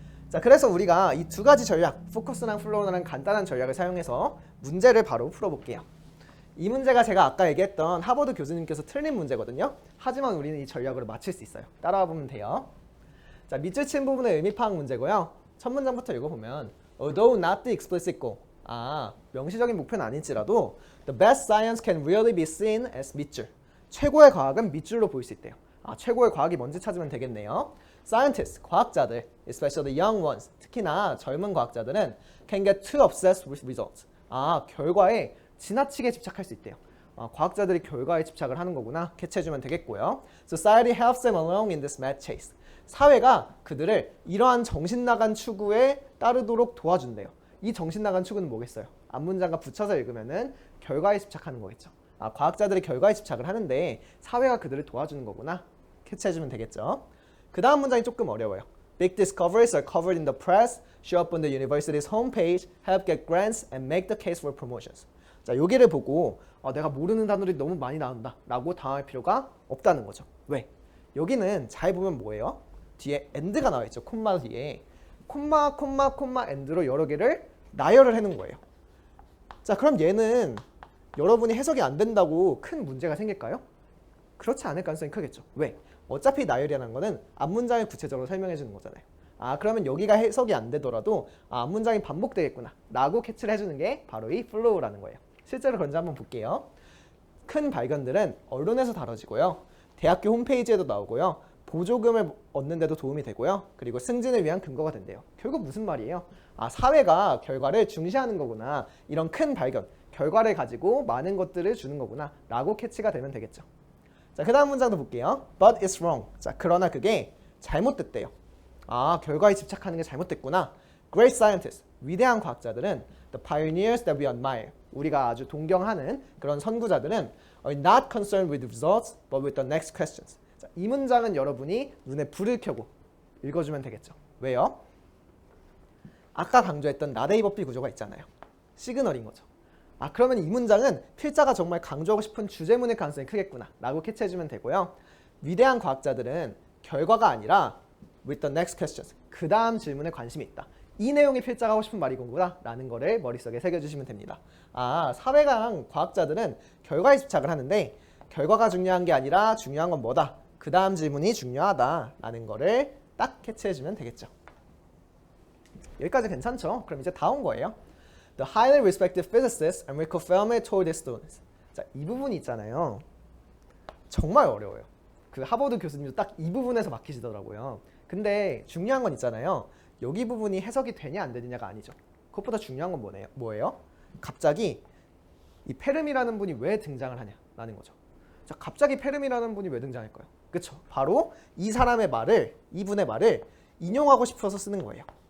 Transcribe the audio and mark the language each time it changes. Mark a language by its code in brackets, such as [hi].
[ko] 자, 그래서 우리가 이 두 가지 전략, 포커스랑 플로우라는 간단한 전략을 사용해서 문제를 바로 풀어볼게요. 이 문제가 제가 아까 얘기했던 하버드 교수님께서 틀린 문제거든요. 하지만 우리는 이 전략으로 맞출 수 있어요. 따라와 보면 돼요. 자, 밑줄 친 부분의 의미 파악 문제고요. 첫 문장부터 읽어보면 [en] Although not the explicit goal, [ko] 명시적인 목표는 아닐지라도 [en] The best science can really be seen as [ko] 밑줄. 최고의 과학은 밑줄로 보일 수 있대요. 최고의 과학이 뭔지 찾으면 되겠네요. [en] Scientists, [ko] 과학자들, [en] especially the young ones, [ko] 특히나 젊은 과학자들은 [en] can get too obsessed with results. [ko] 결과에 지나치게 집착할 수 있대요. 과학자들이 결과에 집착을 하는 거구나. 캐치해주면 되겠고요. [en] Society helps them along in this mad chase. [ko] 사회가 그들을 이러한 정신나간 추구에 따르도록 도와준대요. 이 정신나간 추구는 뭐겠어요? 앞문장과 붙여서 읽으면은 결과에 집착하는 거겠죠. 과학자들이 결과에 집착을 하는데 사회가 그들을 도와주는 거구나. 캐치해주면 되겠죠. 그 다음 문장이 조금 어려워요. [en] Big discoveries are covered in the press, show up on the university's homepage, help get grants, and make the case for promotions. [ko] 자, 여기를 보고 내가 모르는 단어들이 너무 많이 나온다 라고 당할 필요가 없다는 거죠. 왜? 여기는 잘 보면 뭐예요? 뒤에 and가 나와 있죠. 콤마 뒤에. 콤마, 콤마, 콤마, and로 여러 개를 나열을 해놓은 거예요. 자, 그럼 얘는 여러분이 해석이 안 된다고 큰 문제가 생길까요? 그렇지 않을 가능성이 크겠죠. 왜? 어차피 나열이라는 거는 앞문장을 구체적으로 설명해 주는 거잖아요. 그러면 여기가 해석이 안 되더라도 앞문장이 반복되겠구나 라고 캐치를 해주는 게 바로 이 flow라는 거예요. 실제로 그런지 한번 볼게요. 큰 발견들은 언론에서 다뤄지고요. 대학교 홈페이지에도 나오고요. 보조금을 얻는 데도 도움이 되고요. 그리고 승진을 위한 근거가 된대요. 결국 무슨 말이에요? 사회가 결과를 중시하는 거구나. 이런 큰 발견, 결과를 가지고 많은 것들을 주는 거구나 라고 캐치가 되면 되겠죠. 자, 그 다음 문장도 볼게요. [en] But it's wrong. [ko] 자, 그러나 그게 잘못됐대요. 아, 결과에 집착하는 게 잘못됐구나. [en] Great scientists, [ko] 위대한 과학자들은 [en] the pioneers that we admire, [ko] 우리가 아주 동경하는 그런 선구자들은 [en] are not concerned with results but with the next questions. [ko] 자, 이 문장은 여러분이 눈에 불을 켜고 읽어주면 되겠죠. 왜요? 아까 강조했던 나데이버피 구조가 있잖아요. 시그널인 거죠. 아, 그러면 이 문장은 필자가 정말 강조하고 싶은 주제문일 가능성이 크겠구나 라고 캐치해주면 되고요. 위대한 과학자들은 결과가 아니라 [en] with the next questions, [ko] 그 다음 질문에 관심이 있다. 이 내용이 필자가 하고 싶은 말이구나 라는 거를 머릿속에 새겨주시면 됩니다. 아, 사회강 과학자들은 결과에 집착을 하는데 결과가 중요한 게 아니라 중요한 건 뭐다? 그 다음 질문이 중요하다 라는 거를 딱 캐치해주면 되겠죠. 여기까지 괜찮죠? 그럼 이제 다 온 거예요. [en] The highly respected physicist Enrico Fermi told his students. [ko] 자, 이 부분이 있잖아요. 정말 어려워요. 그 하버드 교수님도 딱 이 부분에서 막히시더라고요. 근데 중요한 건 있잖아요. 여기 부분이 해석이 되냐 안 되느냐가 아니죠. 그것보다 중요한 건 뭐예요? 갑자기 이 페르미라는 분이 왜 등장을 하냐라는 거죠. 자, 갑자기 페르미라는 분이 왜 등장할까요? 그렇죠. 바로 이 사람의 말을, 이분의 말을 인용하고 싶어서 쓰는 거예요.